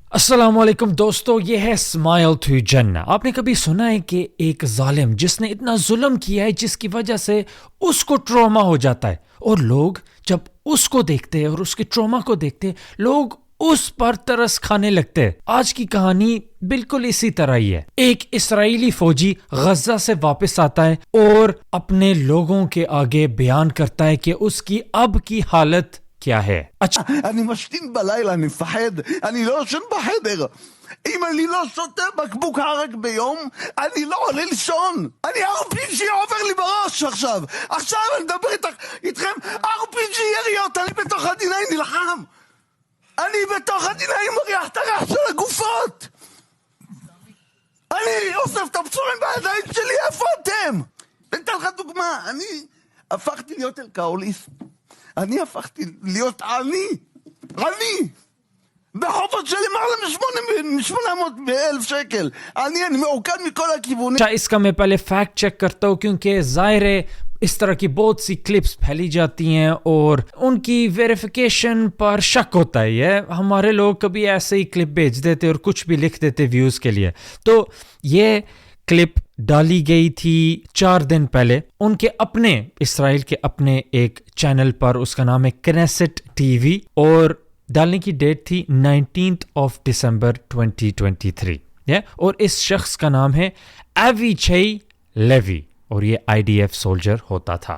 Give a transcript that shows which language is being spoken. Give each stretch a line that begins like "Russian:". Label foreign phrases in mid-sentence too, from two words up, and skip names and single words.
Urdu: السلام علیکم دوستو، یہ ہے اسمائل ٹو جنہ۔ آپ نے کبھی سنا ہے کہ ایک ظالم جس نے اتنا ظلم کیا ہے جس کی وجہ سے اس کو ٹراما ہو جاتا ہے، اور لوگ جب اس کو دیکھتے ہیں اور اس کے ٹراما کو دیکھتے ہیں، لوگ اس پر ترس کھانے لگتے ہیں۔ آج کی کہانی بالکل اسی طرح ہی ہے۔ ایک اسرائیلی فوجی غزہ سے واپس آتا ہے اور اپنے لوگوں کے آگے بیان کرتا ہے کہ اس کی اب کی حالت کیا ہے۔ اچھا،
Hebrew: אני משתין בלילה, אני מפחד, אני לא ישן בחדר. אם אני לא שותה בקבוק הרק ביום, אני לא עולה לישון. אני RPG עובר לי בראש עכשיו. עכשיו אני מדבר איתכם, RPG יריות, אני בתוך הדיני נלחם. אני בתוך הדיני מריח את הריח של הגופות. אני אוסף את הפצועים בידיים שלי, איפה אתם? אתן לך דוגמה, אני הפכתי להיות אלכוהוליסט. אני הפכתי להיות עני בחובות שלי מעלה מ-800,000 שקל. אני מעוקד מכל הכיוונים.
Urdu: اچھا، اس کا میں پہلے
English: fact check
Urdu: کرتا ہوں، کیونکہ ظاہر ہے اس طرح کی بہت سی کلپس پھیلی جاتی ہیں اور ان کی ویریفیکیشن پر شک ہوتا ہے۔ یہ ہمارے لوگ کبھی ایسے ہی کلپ بھیج دیتے اور کچھ بھی لکھ دیتے ویوز کے لیے۔ تو یہ کلپ ڈالی گئی تھی 4 دن پہلے ان کے اپنے اسرائیل کے اپنے ایک چینل پر، اس کا نام ہے کنیسٹ ٹی وی، اور ڈالنے کی ڈیٹ تھی 19 دسمبر 2023، اور اس شخص کا نام ہے ایویچئی لیوی، اور یہ IDF سولجر ہوتا تھا۔